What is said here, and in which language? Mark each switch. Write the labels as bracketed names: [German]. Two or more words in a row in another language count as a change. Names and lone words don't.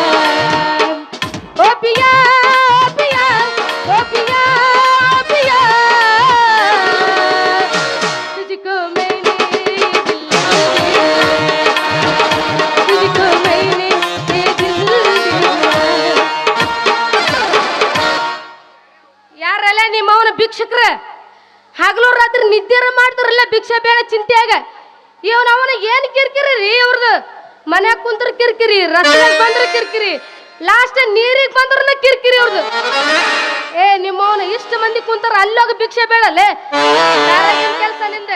[Hindi] ओ पिया ओ पिया ओ पिया ओ पिया, तुझको मैंने ये दिल दे दिया, तुझको मैंने ये दिल दे दिया। [Kannada] ಯಾರಲ್ಲ ನಿಮ್ಮವನ ಭಿಕ್ಷುಕ್ರ ಹಗಲು ರಾತ್ರಿ ನಿದ್ದೆರ ಮಾಡ್ತಾರಲ್ಲ ಭಿಕ್ಷೆ ಬೇಡ ಚಿಂತೆಯಾಗ ಇವನವನ ಏನ್ ಕಿರಿಕಿರಿ ರೀ ಇವ್ರದ್ದು ಮನ್ಯಾಗ ಕುಂತ್ರ ಕಿರಿಕಿರಿ ರಸ್ತೆಗೆ ಬಂದ್ರ ಕಿರಿಕಿರಿ ಲಾಸ್ಟ್ ನೀರಿಗೆ ಬಂದ್ರನ ಕಿರಿಕಿರಿ ಅವ್ರದ್ದು ಏ ನಿಮ್ಮವನ ಇಷ್ಟು ಮಂದಿ ಕುಂತಾರ ಅಲ್ಲೋಗ ಭಿಕ್ಷೆ ಬೇಡಲ್ಲೇ ಕೆಲಸ ನಿಂದೆ